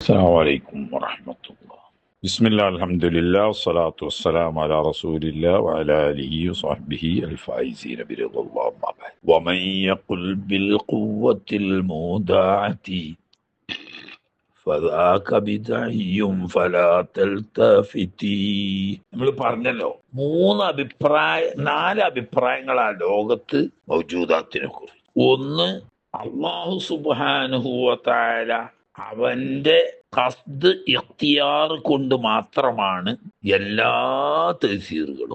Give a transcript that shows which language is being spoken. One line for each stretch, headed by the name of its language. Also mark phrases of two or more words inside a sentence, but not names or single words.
Arabic: السلام عليكم ورحمة الله. بسم الله الحمد لله والصلاة والسلام على رسول الله وعلى آله وصحبه الفائزين برضا الله ما بعد. ومن يقل بالقوة المودعة فذاك بدعي فلا تلتفتي.
Malayalam: നമ്മൾ പറഞ്ഞല്ലോ നാല് അഭിപ്രായങ്ങളാ ലോകത്ത് മൗജൂദാത്തിനെ കുറിച്ച്. ഒന്ന്,
Arabic: الله سبحانه وتعالى
Malayalam: അവന്റെ ഖസ്ദ് ഇഖ്തിയാർ കൊണ്ട് മാത്രമാണ് എല്ലാ തഫ്സീറുകളും.